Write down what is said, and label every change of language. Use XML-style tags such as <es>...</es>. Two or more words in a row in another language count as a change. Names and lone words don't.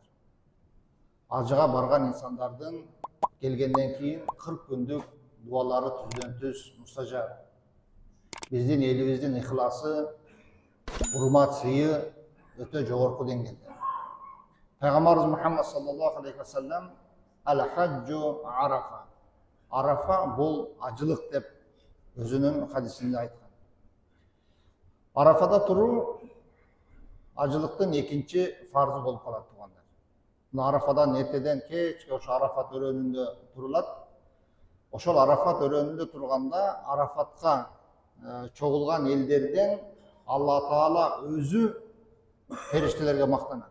<ky>Ажыга барган инсандардын келгенден кийин 40 күндүк дуалары түздөн түз мустажаб. Биздин элибиздин ихласы, урмат сыйы өтө жогорку деңгээлде.</ky> <ar>Пайгамбарыбыз Мухаммад صلى الله عليه وسلم الحج عرفة.</ar> <ky>Арафа бул ажылык деп өзүнүн хадисинде айткан. Арафада туруу ажылыктын экинчи фарзы болуп калат туугандар. Мына Арафадан эртеден кечке ошо Арафат өрөөнүндө турулат. Ошол Арафат өрөөнүндө турганда Арафатка чогулган элдерден Алла Таала өзү периштелерге мактанат.</ky>